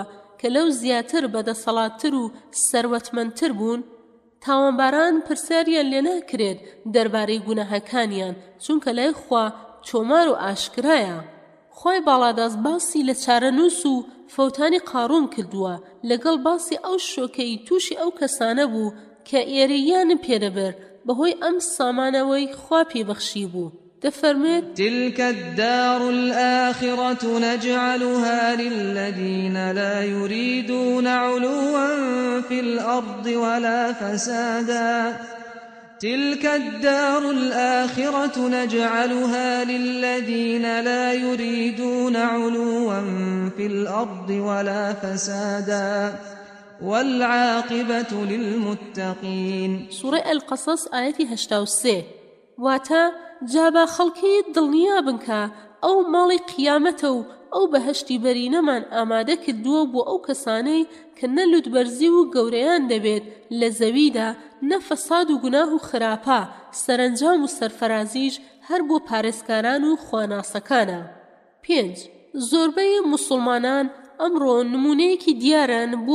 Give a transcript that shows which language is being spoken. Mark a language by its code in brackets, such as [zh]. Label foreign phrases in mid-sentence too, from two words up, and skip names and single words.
[ckb] کە لەو زیاتر بەدەسەڵاتتر و سەروەتمەندتر بوون تاوانباران پرسیاریان لێ ناکرێت دەربارەی گوناهەکانیان چونکە لای خوا چۆمار و ئاشکرایە خوای باڵاداز باسی لە چارەنووس و فەوتانی قارون کردووە لەگەڵ باسی ئەو شۆکەی تووشی ئەو کەسانە بوو کە ئێرەیان پێدەبر بەهۆی ئەم سامانەوەی خوا پێبەخشی بوو دەفەرمێت [ar] تلك الدار الآخرة نجعلها للذين لا يريدون علوا في الأرض ولا فسادا تلك الدار الآخرة نجعلها للذين لا يريدون علوا في الأرض ولا فسادا والعاقبة للمتقين سورة القصص آية 83 [ckb] واتا جابا خەڵکی دڵنیا بنکە ئەو ماڵی قیامەتە و ئەو بەهەشتی بەرینەمان ئامادە کردووە بۆ ئەو کەسانەی کە نە لوتبەرزی و گەورەیان دەبێت لە زەویدا نە فەساد و گوناه و خراپە سەرنجام و سەرفەرازیش هەر بۆ پارێزکاران و خواناسەکانە 5 زۆربەی موسڵمانان ئەمڕۆ نمونەیەکی دیارن بۆ